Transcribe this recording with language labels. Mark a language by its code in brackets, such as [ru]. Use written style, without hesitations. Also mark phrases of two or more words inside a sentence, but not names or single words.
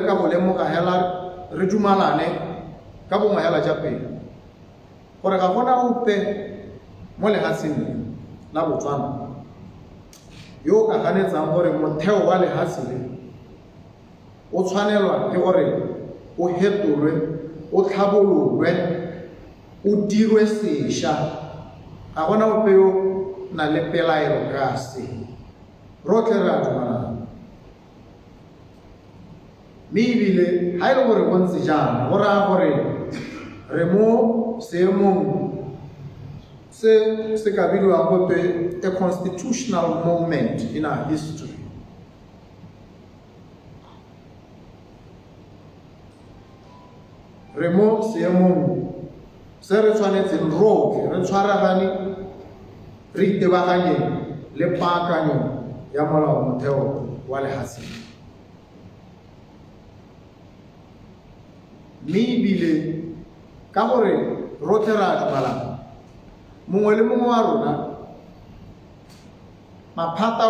[tn] ka go lemoga hela re dumalane ka bongwe hela ja pele gore ga gona ope mo lefatsheng la Botswana yo ka ganetsang gore motheo wa lefatshe le o tshwanelwa ke gore o hetolwe o tlhabololwe o dirwe sešwa ga gona ope yo na le pelaelo ka se rotlhe re a dumalana mme ebile ga e le gore go ntse jaana go raya gore re mo seemong se ka bidiwang gotwe [en] a constitutional moment in our history [tn] re mo seemong se re tshwanetseng rotlhe re tshwaragane re itebaganyeng le paakanyo ya molao motheo wa lehatseng. Mme ebile ka gore rotlhe re a dumalana, mongwe le mongwe wa rona maphata